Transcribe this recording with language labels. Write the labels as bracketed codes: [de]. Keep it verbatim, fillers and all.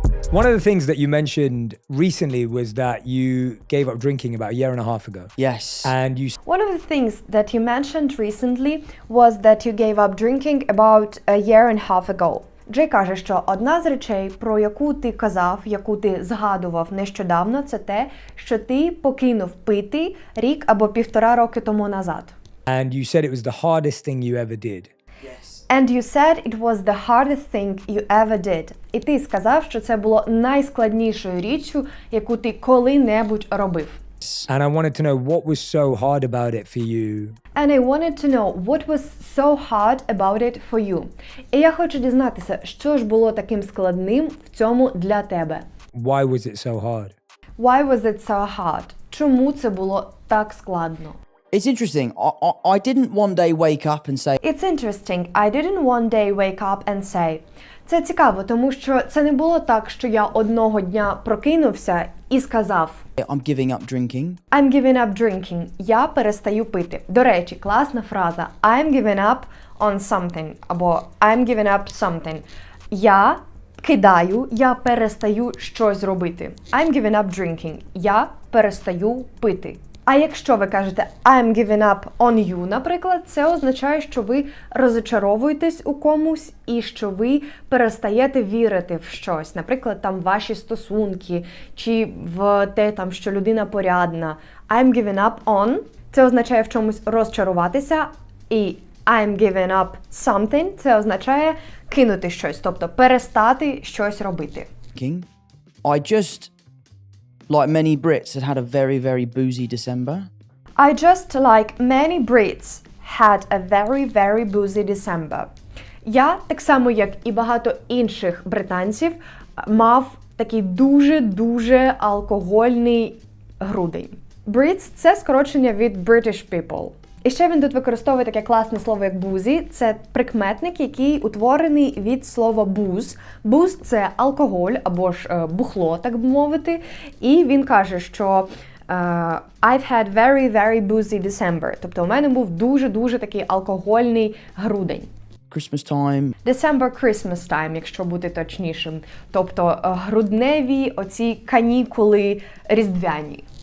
[en] One of the things that you mentioned recently was that you gave up drinking about a year and a half ago. Yes. And you... One of the things that you mentioned recently was that you gave up drinking about a year and a half ago. [uk] Джей каже, що одна з речей, про яку ти казав, яку ти згадував нещодавно, це те, що ти покинув пити рік або півтора роки тому назад. [en] And you said it was the hardest thing you ever did. And you said it was the hardest thing you ever did. [uk] І ти сказав, що це було найскладнішою річчю, яку ти коли-небудь робив. [en] And I wanted to know what was so hard about it for you. And I wanted to know what was so hard about it for you. [uk] І я хочу дізнатися, що ж було таким складним в цьому для тебе. [en] Why was it so hard? Why was it so hard? [uk] Чому це було так складно? [en] It's interesting. I, I, I didn't one day wake up and say... It's interesting. I didn't one day wake up and say... [uk] Це цікаво, тому що це не було так, що я одного дня прокинувся і сказав... [en] I'm giving up drinking. I'm giving up drinking. [uk] Я перестаю пити. До речі, класна фраза. [en] I'm giving up on something. [uk] Або [en] I'm giving up something. [uk] Я кидаю, я перестаю щось робити. [en] I'm giving up drinking. [uk] Я перестаю пити. А якщо ви кажете [en] «I'm giving up on you», [uk] наприклад, це означає, що ви розочаровуєтесь у комусь і що ви перестаєте вірити в щось. Наприклад, там ваші стосунки чи в те, там, що людина порядна. [en] «I'm giving up on» [uk] – це означає в чомусь розчаруватися, і [en] «I'm giving up something» [uk] – це означає кинути щось, тобто перестати щось робити. [en] I just... Like many Brits, had had a very, very boozy December. I just, like many Brits, had a very, very boozy December. [uk] Я, так само, як і багато інших британців, мав такий дуже-дуже алкогольний грудень. Brits – це скорочення від [en] British people. [uk] І ще він тут використовує таке класне слово, як «бузі». Це прикметник, який утворений від слова «буз». «Буз» – це алкоголь або ж бухло, так би мовити. І він каже, що uh, [en] «I've had very, very boozy December». [uk] Тобто у мене був дуже-дуже такий алкогольний грудень. [en] Christmas time. December Christmas time, [uk] якщо бути точнішим. Тобто грудневі оці канікули різдвяні.